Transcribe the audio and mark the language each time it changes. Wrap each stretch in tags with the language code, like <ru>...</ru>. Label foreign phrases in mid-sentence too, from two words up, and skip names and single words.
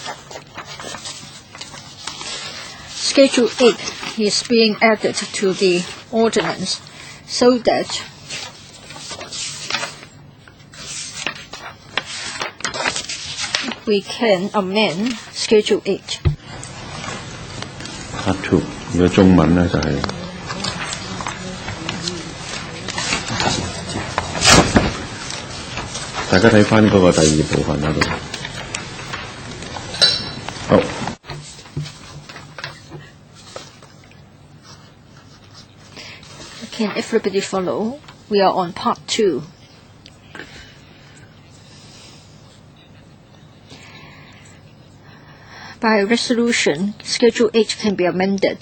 <en>Schedule 8 is being added to the ordinance so that we can amend Schedule 8.</en> <th>ครับถูกเดี๋ยว</th> <yue>中文呢就係大家睇返嗰個第二部分嗰度。好。</yue> <en>Can everybody follow? We are on part 2. By resolution, Schedule 8 can be amended.</en>